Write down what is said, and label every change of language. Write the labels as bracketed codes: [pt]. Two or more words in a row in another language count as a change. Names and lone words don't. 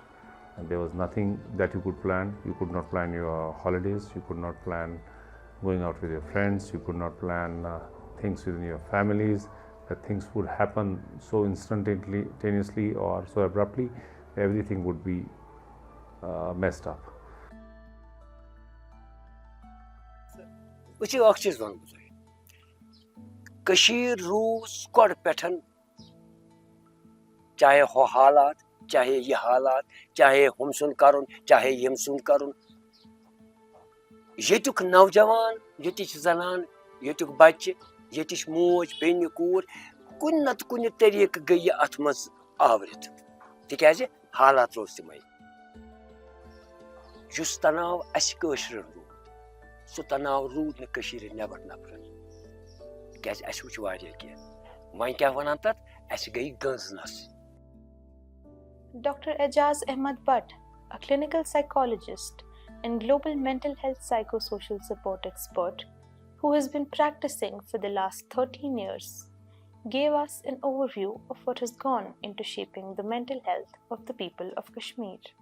[en] And there was nothing that you could plan. You could not plan your holidays. You could not plan going out with your friends. You could not plan things within your families. That things would happen so instantaneously or so abruptly, everything would be messed up. [ks] وٕچھِو اکھ چیٖز وَنہٕ بہٕ تۄہہِ کٔشیٖر روٗز گۄڈٕ پٮ۪ٹھ چاہے ہُہ حالات چاہے یہِ حالات چاہے ہُم سُنٛد کَرُن چاہے ییٚمہِ سُنٛد کَرُن ییٚتیُک نوجوان ییٚتِچ زنان ییٚتیُک بچہِ ییٚتِچ موج بیٚنہِ کوٗر کُنہِ نتہٕ کُنہِ طریٖقہٕ گٔے یہِ اَتھ منٛز آورِتھ تِکیٛازِ حالات روز تِمے. یُس تناو اَسہِ کٲشرٮ۪ن روٗد سُہ تناو روٗد نہٕ کٔشیٖرِ نٮ۪بر نفرن تِکیٛازِ اَسہِ وٕچھ واریاہ کینٛہہ وۄنۍ کیٛاہ وَنان تَتھ اَسہِ گٔے گٔنٛزنَس. [en] Dr. Ejaz Ahmed Butt, a clinical psychologist and global mental health psychosocial support expert who has been practicing for the last 13 years, gave us an overview of what has gone into shaping the mental health of the people of Kashmir.